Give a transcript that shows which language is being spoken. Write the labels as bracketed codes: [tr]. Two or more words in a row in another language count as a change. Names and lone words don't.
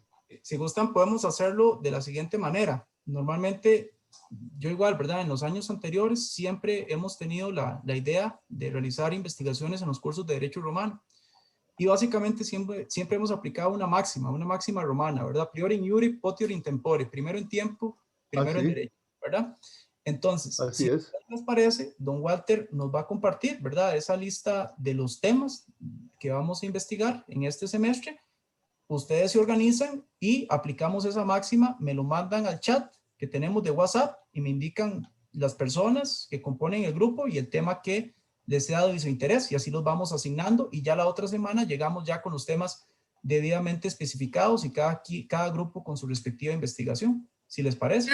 [es] Si gustan, podemos hacerlo de la siguiente manera. Normalmente, yo igual, ¿verdad? En los años anteriores siempre hemos tenido la idea de realizar investigaciones en los cursos de Derecho Romano. Y básicamente siempre hemos aplicado una máxima romana, ¿verdad? [la] Prior in iure, potior in tempore. [es] Primero en tiempo, primero en Así, derecho, ¿verdad? Entonces, así si es. les parece, don Walter nos va a compartir, ¿verdad? Esa lista de los temas que vamos a investigar en este semestre. Ustedes se organizan y aplicamos esa máxima, me lo mandan al chat que tenemos de WhatsApp y me indican las personas que componen el grupo y el tema que les sea de su interés y así los vamos asignando y ya la otra semana llegamos ya con los temas debidamente especificados y cada grupo con su respectiva investigación, si les parece.